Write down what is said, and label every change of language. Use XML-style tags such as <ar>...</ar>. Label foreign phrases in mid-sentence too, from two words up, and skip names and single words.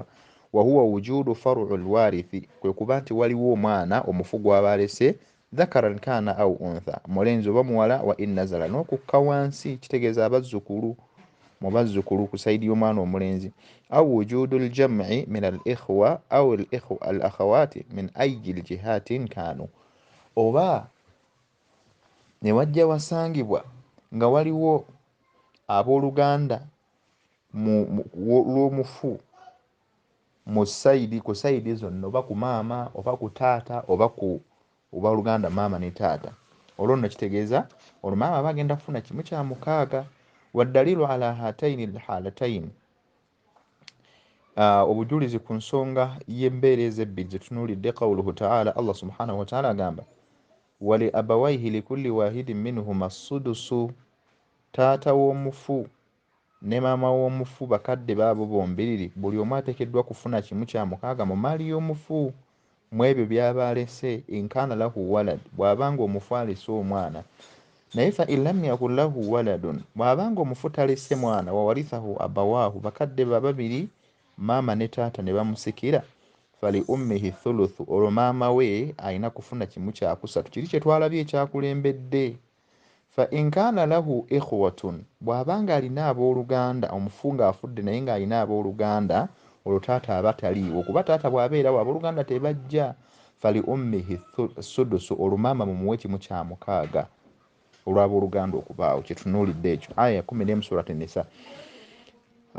<ar>وهو وجود فرع الوارث,</ar> <lg>kwe kuba nti waliwo omwana omufu gw'aba alese,</lg> <ar>ذكرا كان أو أنثى,</ar> <lg>mulenzi oba muwala,</lg> <ar>وإن نزل,</ar> <lg>n'okukka wansi, kitegeeza abazzukulu, mu bazzukulu ku sayidi y'omwana omulenzi.</lg> <ar>أو وجود الجمع من الإخوة أو الأخوات من أي الجهات كانوا,</ar> <lg>oba ne wajja wasangibwa nga waliwo abooluganda lw'omufu ku sayidi zonna, oba ku maama oba ku taata oba ku obaluganda maama ne taata. Olwo nno kitegeeza olwo maama aba agenda kufuna kimu kya mukaaga.</lg> <ar>والدليل على هاتين الحالتين,</ar> <lg>obujulizi ku nsonga y'embeera ezebbiri zetunuulidde,</lg> <ar>قوله تعالى, الله سبحانه وتعالى</ar> <lg>agamba</lg> <ar>ولأبويه لكل واحد منهما السدس,</ar> <lg>taata w'omufu ne maama w'omufu bakadde baabo bombiriri, buli omu ateekeddwa kufuna kimu kya mukaaga mu maali y'omufu mu ebyo by'aba alese.</lg> <ar>إن كان له ولد,</ar> <lg>bw'abanga omufu alese omwana.</lg> <ar>Naye فإن لم يكن له ولد,</ar> <lg>bw'abanga omufu talese mwana,</lg> <ar>وورثه أبواه,</ar> <lg>bakadde be babiri maama ne taata ne bamusikira,</lg> <ar>فلأمه الثلث,</ar> <lg>olwo maama we alina kufuna kimu kyakusatu. Kiri kye twalabye ekyakulembedde.</lg> <ar>فإن كان له إخوة,</ar> <lg>bw'abanga alina abooluganda, omufu ng'afudde naye ng'alina abooluganda, olwo taata aba taliiwo, kuba taata bw'abeerawo abooluganda tebajja.</lg> <ar>فلأمه السدس,</ar> <lg>olwo maama mumuwe kimu kya mukaaga olw'abooluganda okubaawo. Kye tunuulidde ekyo, aya 11 surati Nisa.</lg>